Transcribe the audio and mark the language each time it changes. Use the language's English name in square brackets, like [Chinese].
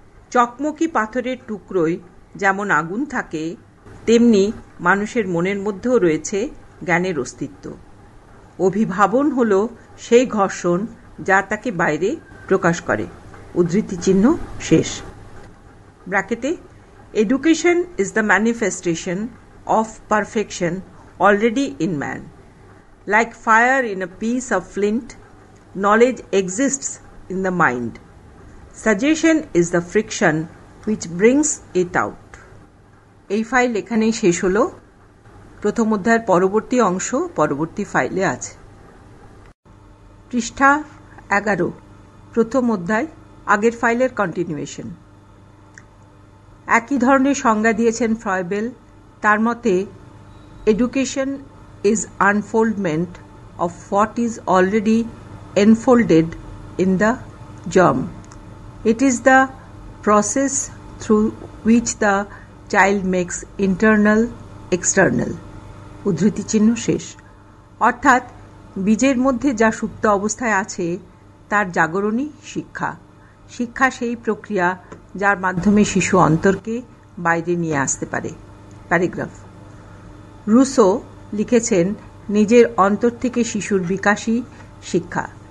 [Bangla] চকমকি পাথরের টুকরোয় যেমন আগুন থাকে, তেমনি মানুষের মনের মধ্যেও রয়েছে জ্ঞানের অস্তিত্ব। অভিভাবন হল সেই ঘর্ষণ যা তাকে বাইরে প্রকাশ করে। উদ্ধৃতি চিহ্ন শেষ। ব্র্যাকেটে, [English] Education is the manifestation of perfection already in man. Like fire in a piece of flint, knowledge exists in the mind. Suggestion is the friction which brings it out. [Bangla] এই ফাইল এখানেই শেষ হলো। প্রথম অধ্যায়ের পরবর্তী অংশ পরবর্তী ফাইলে আছে। পৃষ্ঠা 11, প্রথম অধ্যায়, আগের ফাইলের কন্টিনিউয়েশন। একই ধরনের সংজ্ঞা দিয়েছেন ফ্রয়েবেল। তার মতে, [English] Education is unfoldment of what is already enfolded in the germ. It is the process through which the child makes internal external. [Bangla] উদ্ধৃতি চিহ্ন শেষ। অর্থাৎ বীজের মধ্যে যা সুপ্ত অবস্থায় আছে তার জাগরণই শিক্ষা। শিক্ষা সেই প্রক্রিয়া যার মাধ্যমে শিশু অন্তরকে বাইরে নিয়ে আসতে পারে। প্যারাগ্রাফ। রুসো লিখেছেন, নিজের অন্তর থেকে শিশুর বিকাশই শিক্ষা।